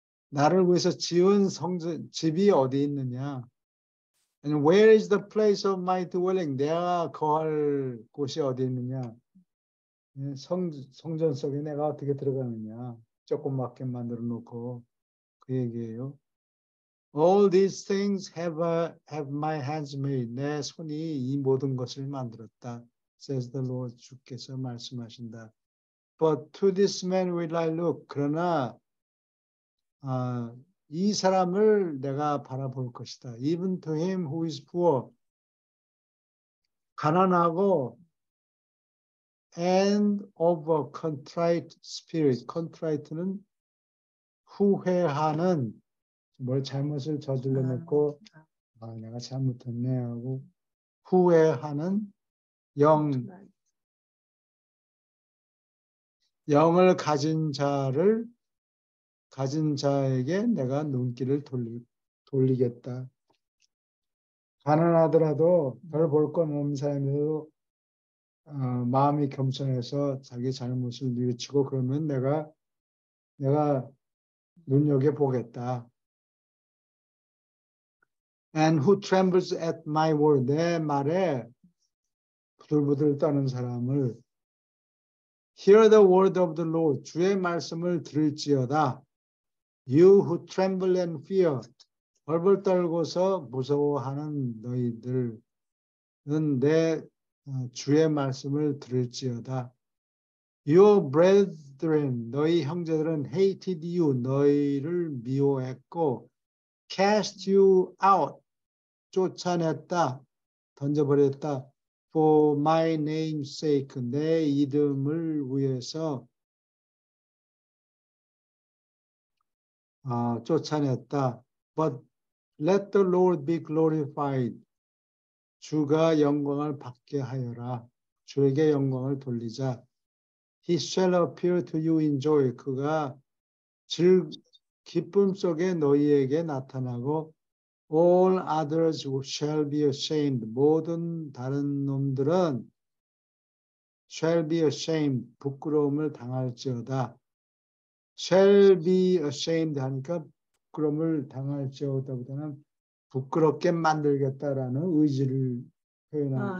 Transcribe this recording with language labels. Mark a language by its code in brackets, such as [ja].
[ko] 나를 위해서 지은 집이 어디 있느냐? [en] And where is the place of my dwelling? [ko] 내가 거할 곳이 어디 있느냐? 성전 속에 내가 어떻게 들어가느냐? 조그맣게 만들어 놓고 그 얘기예요. [en] All these things have my hands made. [ko] 내 손이 이 모든 것을 만들었다. [en] Says the Lord. [ko] 주께서 말씀하신다. [en] But to this man will I look. [ko] 그러나 이 사람을 내가 바라볼 것이다. [en] Even to him who is poor. [ko] 가난하고 [en] and of a contrite spirit. [ko] contrite는 후회하는 뭘 잘못을 저질러 놓고 내가 잘못했네 하고 후회하는 영을 가진 자에게 내가 눈길을 돌리겠다. 가난하더라도 별 볼 건 없는 사람이라도 마음이 겸손해서 자기 잘못을 뉘우치고 그러면 내가 눈여겨보겠다. [en] And who trembles at my word. [ko] 내 말에 부들부들 떠는 사람을 [en] Hear the word of the Lord. [ko] 주의 말씀을 들을지어다. [en] You who tremble and fear. [ko] 벌벌 떨고서 무서워하는 너희들은 내 주의 말씀을 들을지어다. [en] Your brethren, [ko] 너희 형제들은 [en] hated you, [ko] 너희를 미워했고, [en] cast you out, [ko] 쫓아냈다, 던져버렸다. [en] For my name's sake, [ko] 내 이름을 위해서 쫓아냈다. [en] But let the Lord be glorified. [ko] 주가 영광을 받게 하여라. 주에게 영광을 돌리자. [en] He shall appear to you in joy. [ko] 그가 기쁨 속에 너희에게 나타나고 [en] all others shall be ashamed. [ko] 모든 다른 놈들은 [en] shall be ashamed. [ko] 부끄러움을 당할지어다. [en] shall be ashamed [ko] 하니까 부끄러움을 당할지어다보다는 부끄럽게 만들겠다라는 의지를 표현하는